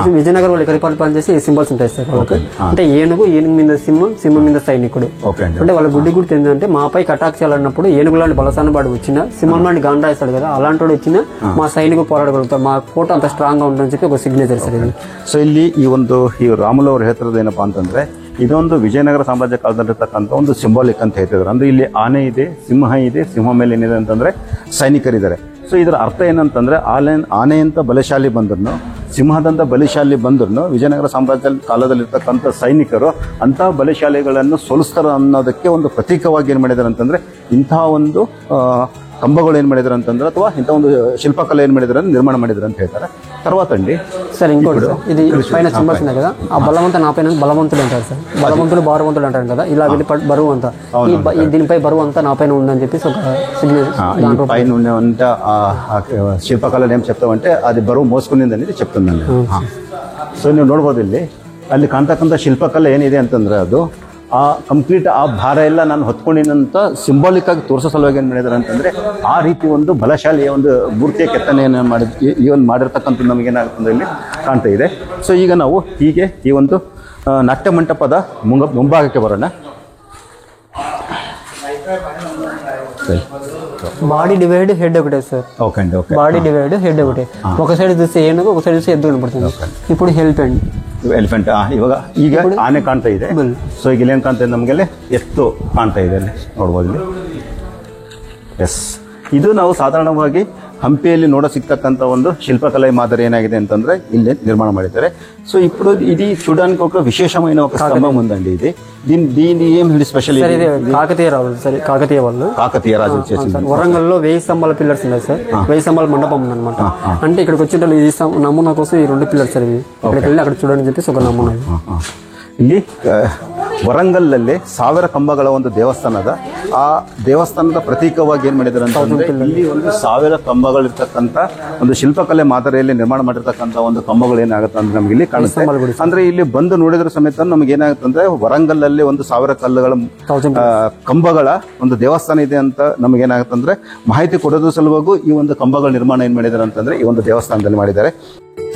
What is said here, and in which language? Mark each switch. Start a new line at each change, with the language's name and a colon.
Telugu: విజయనగరం వాళ్ళు ఎక్కడ పరిపాలన చేసి సింబల్స్ ఉంటాయి సార్ వాళ్ళకి. అంటే ఏనుగు మీద సింహం మీద సైనికుడు. అంటే వాళ్ళ గుడ్డి గుర్తు ఏంటంటే మాపై కటాక్ చేయాలన్నప్పుడు ఏనుగు లాంటి బలసానబాడు వచ్చిన, సింహం లాంటి గాండా ఇస్తాడు కదా, అలాంటి వాడు వచ్చిన మా సైనికులు పోరాడగలుగుతారు, మా కోట అంత స్ట్రాంగ్ గా ఉంటుందని చెప్పి ఒక సిగ్నేచర్ సార్ ఇది.
Kannada: సో ಇಲ್ಲಿ ಈ ರಾಮುಲು ಅವರು ಹೇಳ್ತಿರೋದು ಏನಪ್ಪಾ ಅಂತಂದ್ರೆ ಇದೊಂದು ವಿಜಯನಗರ ಸಾಮ್ರಾಜ್ಯ ಕಾಲದಲ್ಲಿರ್ತಕ್ಕಂಥ ಒಂದು ಸಿಂಬಾಲಿಕ್ ಅಂತ ಹೇಳ್ತಿದ್ರು. ಅಂದ್ರೆ ಇಲ್ಲಿ ಆನೆ ಇದೆ, ಸಿಂಹ ಇದೆ, ಸಿಂಹ ಮೇಲೆ ಏನಿದೆ ಅಂತಂದ್ರೆ ಸೈನಿಕರಿದ್ದಾರೆ. ಸೊ ಇದರ ಅರ್ಥ ಏನಂತಂದ್ರೆ ಆನೆಯಂತ ಬಲಶಾಲಿ ಬಂದ್ರು, ಸಿಂಹದಂತ ಬಲಶಾಲಿ ಬಂದ್ರು ವಿಜಯನಗರ ಸಾಮ್ರಾಜ್ಯ ಕಾಲದಲ್ಲಿರ್ತಕ್ಕಂಥ ಸೈನಿಕರು ಅಂತಹ ಬಲಶಾಲಿಗಳನ್ನು ಸೋಲಿಸ್ತಾರ ಅನ್ನೋದಕ್ಕೆ ಒಂದು ಪ್ರತೀಕವಾಗಿ ಏನ್ ಮಾಡಿದಾರೆ ಅಂತಂದ್ರೆ ಇಂತಹ ಒಂದು ಕಂಬಗಳು ಏನ್ ಮಾಡಿದಾರೆ ಅಂತಂದ್ರೆ, ಅಥವಾ ಇಂಥ ಒಂದು ಶಿಲ್ಪಕಲೆ ಏನ್ ಮಾಡಿದಾರೆ ನಿರ್ಮಾಣ ಮಾಡಿದಾರೆ ಅಂತ ಹೇಳ್ತಾರೆ.
Telugu: తర్వాత అండి సార్ ఇంకోటి సార్, ఇది పైన సింబల్స్ ఉన్నాయి కదా, ఆ బలవంత నా పైన బలవంతుడు అంటారు సార్. బలవంతుడు భారవంతుడు అంటారు కదా, ఇలా వెళ్ళి బరువు అంతా ఈ దీనిపై బరువు అంతా నా పైన ఉందని చెప్పేసి ఒక సిగ్నల్ పైన ఉన్నంత శిల్పకళను ఏం చెప్తామంటే అది బరువు మోసుకునింది అనేది చెప్తుందండి.
Kannada: సో ನೀವು ನೋಡ್ಬೋದು ಇಲ್ಲಿ ಅಲ್ಲಿ ಕಾಣ್ತಕ್ಕಂಥ ಶಿಲ್ಪಕಲೆ ಏನಿದೆ ಅಂತಂದ್ರೆ ಅದು ಆ ಕಂಪ್ಲೀಟ್ ಆ ಭಾರ ಎಲ್ಲ ನಾನು ಹೊತ್ಕೊಂಡಿನಂತ ಸಿಂಬಾಲಿಕ್ ಆಗಿ ತೋರಿಸೋ ಸಲುವಾಗಿ ಏನು ಮಾಡಿದಾರೆ ಅಂತಂದ್ರೆ ಆ ರೀತಿ ಒಂದು ಬಲಶಾಲಿಯ ಒಂದು ಮೂರ್ತಿಯ ಕೆತ್ತನೆಯನ್ನು ಈ ಒಂದು ಮಾಡಿರ್ತಕ್ಕಂಥದ್ದು ನಮಗೇನಾಗುತ್ತದೆ ಇಲ್ಲಿ ಕಾಣ್ತಾ ಇದೆ. ಸೊ ಈಗ ನಾವು ಹೀಗೆ ಈ ಒಂದು ನಾಟ್ಯ ಮಂಟಪದ ಮುಂಭಾಗಕ್ಕೆ ಬರೋಣ.
Telugu: బాడీ డివైడ్ హెడ్ ఒకటే సార్. ఓకే అండి, ఓకే. బాడీ డివైడ్ హెడ్ ఒకటే, ఒక సైడ్ చూస్తే ఏనుగు, ఒక సైడ్ చూస్తే ఎద్దు కనపడుతుంది. ఇప్పుడు
Kannada: ಎಲಿಫೆಂಟ್ ಇವಾಗ ಈಗ ಆನೆ ಕಾಣ್ತಾ ಇದೆ. ಸೊ ಈಗ ಇಲ್ಲೇನು ಕಾಣ್ತಾ ಇದೆ ನಮಗೆಲ್ಲ ಎತ್ತು ಕಾಣ್ತಾ ಇದೆ ಅಲ್ಲಿ ನೋಡ್ಬೋದು ಇಲ್ಲಿ. ಎಸ್, ಇದು ನಾವು ಸಾಧಾರಣವಾಗಿ ಹಂಪಿಯಲ್ಲಿ ನೋಡ ಸಿಗ್ತಕ್ಕಂಥ ಒಂದು ಶಿಲ್ಪಕಲೆ
Telugu: మాదిరి
Kannada: ఏనాಗಿದೆ ಅಂತಂದ್ರೆ ಇಲ್ಲಿ
Telugu: నిర్మాణ
Kannada: ಮಾಡಿದ್ದಾರೆ.
Telugu: సో ఇప్పుడు ఇది చూడడానికి ఒక విశేషమైన ఒక స్తంభం ఉందండి. ఇది దీని ఏం స్పెషల్? ఇది కాకతీయ రాజులు సార్, కాకతీయ రాజులు చేసింది. వరంగల్లో 1000 స్తంభాల పిల్లర్స్ ఉన్నాయి సార్, 1000 స్తంభాల మండపం ఉందన్నమాట. అంటే ఇక్కడికి వచ్చిన ఈ నమూనా కోసం ఈ 2 పిల్లర్స్ ఇవి ఇక్కడికి వెళ్ళి అక్కడ చూడని చెప్పేసి ఒక నమూనా.
Kannada: ಇಲ್ಲಿ ವರಂಗಲ್ಲಲ್ಲಿ 1000 ಕಂಬಗಳ ಒಂದು ದೇವಸ್ಥಾನದ ಆ ದೇವಸ್ಥಾನದ ಪ್ರತೀಕವಾಗಿ ಏನ್ ಮಾಡಿದಾರೆ ಅಂತಂದ್ರೆ ಇಲ್ಲಿ ಒಂದು 1000 ಕಂಬಗಳಿರ್ತಕ್ಕಂಥ ಒಂದು ಶಿಲ್ಪಕಲೆ ಮಾದರಿಯಲ್ಲಿ ನಿರ್ಮಾಣ ಮಾಡಿರ್ತಕ್ಕಂಥ ಒಂದು ಕಂಬಗಳು ಏನಾಗುತ್ತೆ ಅಂದ್ರೆ ನಮ್ಗೆ ಇಲ್ಲಿ ಕಾಣುತ್ತೆ. ಅಂದ್ರೆ ಇಲ್ಲಿ ಬಂದು ನೋಡಿದ್ರ ಸಮೇತ ನಮ್ಗೆ ಏನಾಗುತ್ತೆ ಅಂದ್ರೆ ವರಂಗಲ್ಲಲ್ಲಿ ಒಂದು 1000 ಕಲ್ಲುಗಳ ಕಂಬಗಳ ಒಂದು ದೇವಸ್ಥಾನ ಇದೆ ಅಂತ ನಮ್ಗೆ ಏನಾಗುತ್ತೆ ಅಂದ್ರೆ ಮಾಹಿತಿ ಕೊಡೋದ್ರ ಸಲುವಾಗಿ ಈ ಒಂದು ಕಂಬಗಳ ನಿರ್ಮಾಣ ಏನ್ ಮಾಡಿದಾರೆ ಅಂತಂದ್ರೆ ಈ ಒಂದು ದೇವಸ್ಥಾನದಲ್ಲಿ ಮಾಡಿದ್ದಾರೆ.